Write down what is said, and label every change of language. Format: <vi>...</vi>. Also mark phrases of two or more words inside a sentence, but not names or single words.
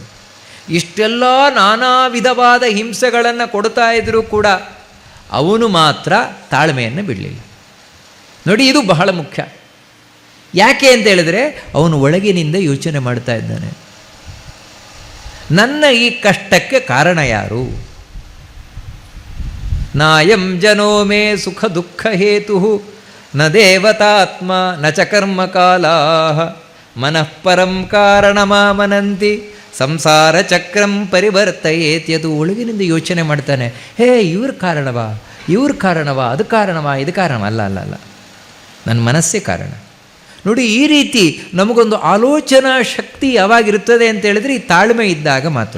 <kn>ಇಷ್ಟೆಲ್ಲ ನಾನಾ ವಿಧವಾದ ಹಿಂಸೆಗಳನ್ನು ಕೊಡ್ತಾ ಇದ್ದರೂ ಕೂಡ ಅವನು ಮಾತ್ರ ತಾಳ್ಮೆಯನ್ನು ಬಿಡಲಿಲ್ಲ. ನೋಡಿ, ಇದು ಬಹಳ ಮುಖ್ಯ. ಯಾಕೆ ಅಂತ ಹೇಳಿದ್ರೆ ಅವನು ಒಳಗಿನಿಂದ ಯೋಚನೆ ಮಾಡ್ತಾ ಇದ್ದಾನೆ, ನನ್ನ ಈ ಕಷ್ಟಕ್ಕೆ ಕಾರಣ ಯಾರು?</kn> <sa>ನಾಯಂ ಜನೋ ಮೇ ಸುಖ ದುಃಖ ಹೇತು ನ ದೇವತಾತ್ಮ ನ ಚ ಕರ್ಮಕಾಲಾ ಮನಃ ಪರಂ ಕಾರಣಮಾಮನಂತಿ ಸಂಸಾರ ಚಕ್ರಂ ಪರಿವರ್ತಯೇತಿ.</sa> <kn>ಅದು ಒಳಗಿನಿಂದ ಯೋಚನೆ ಮಾಡ್ತಾನೆ, ಹೇ ಇವ್ರ ಕಾರಣವಾ, ಅದು ಕಾರಣವಾ, ಇದು ಕಾರಣ ಅಲ್ಲ, ನನ್ನ ಮನಸ್ಸೇ ಕಾರಣ. ನೋಡಿ, ಈ ರೀತಿ ನಮಗೊಂದು ಆಲೋಚನಾ ಶಕ್ತಿ ಯಾವಾಗಿರುತ್ತದೆ ಅಂತ ಹೇಳಿದ್ರೆ ಈ ತಾಳ್ಮೆ ಇದ್ದಾಗ ಮಾತ್ರ.</kn>